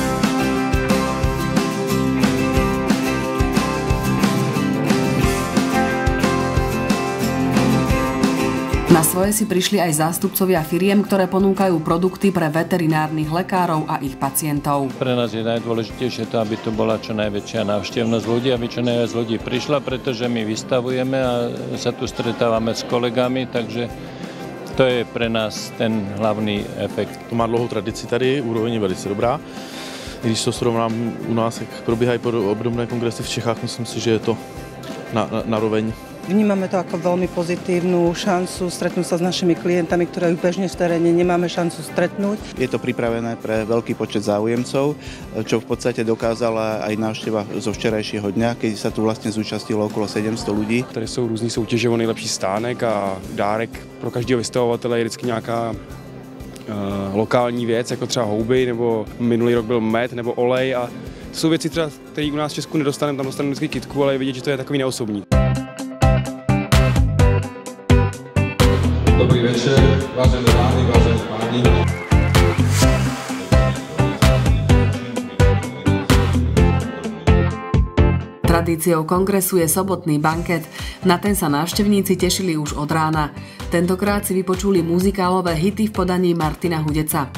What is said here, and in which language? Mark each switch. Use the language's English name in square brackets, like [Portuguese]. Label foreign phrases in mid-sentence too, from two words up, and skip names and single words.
[Slovak] Na svoje si prišli aj zástupcovia firiem, ktoré ponúkajú produkty pre veterinárnych lekárov a ich pacientov. Pre nás je najdôležitejšie to, aby tu bola čo najväčšia návštevnosť ľudí, aby čo najviac ľudí prišla, pretože my vystavujeme a sa tu stretávame s kolegami, takže to je pre nás ten hlavní efekt. [Czech] To má dlouhou tradici tady, úroveň je velice dobrá. Když to srovnám u nás, jak probíhají obdobné kongresy v Čechách, myslím si, že je to na roveň. [Slovak] Vnímame to ako veľmi pozitívnu šancu stretnúť sa s našimi klientami, ktoré bežne v teréne nemáme šancu stretnúť. Je to pripravené pre veľký počet záujemcov, čo v podstate dokázala aj návšteva zo včerajšieho dňa, keď sa tu vlastne zúčastnilo okolo 700 ľudí. [Czech] Tady jsou různý soutěže o nejlepší stánek a dárek pro každého vystavovatele je vždycky nějaká lokální věc, jako třeba houby, nebo minulý rok byl med, nebo olej a to jsou věci třeba, které u nás v Česku nedostaneme, tam dostaneme vždycky kytku, ale je vidět, že to je takový neosobní. [Slovak] Dobrý večer, vážené dámy, vážení páni. Tradíciou kongresu je sobotný banket. Na ten sa návštevníci tešili už od rána. Tentokrát si vypočuli muzikálové hity v podaní Martina Hudeca.